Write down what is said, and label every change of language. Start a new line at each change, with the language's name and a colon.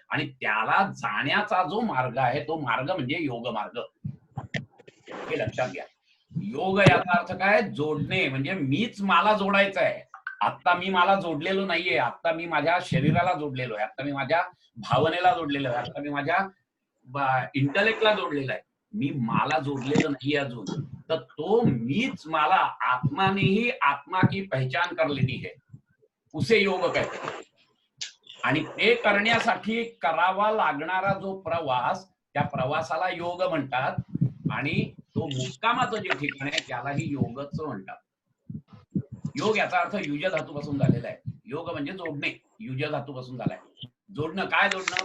Marathi: आणि त्याला जाण्याचा जो मार्ग आहे, तो मार्ग म्हणजे योग मार्ग. हे लक्षात घ्या. योग याचा अर्थ काय? जोडणे. म्हणजे मीच मला जोडायचं आहे. आता मी मला जोडलेलो नाहीये. आता मी माझ्या शरीराला जोडलेलो आहे. आता मी माझ्या भावनेला जोडलेलो आहे. आता मी माझ्या इंटलेक्टला जोडलेला आहे. मी मला जोडलेलं नाही अजून. तर तो मीच मला आत्मानेही
Hindi: आत्मा की पहचान कर लेनी है, उसे योग कहते हैं.
Marathi: आणि ते करण्यासाठी करावा लागणारा जो प्रवास, त्या प्रवासाला योग म्हणतात. आणि तो मुक्कामाचं जे ठिकाण आहे त्यालाही योगच म्हणतात. योग याचा अर्थ युज धातूपासून झालेला आहे. योग म्हणजे जोडणे, युज धातूपासून झालाय. जोडणं, काय जोडणं?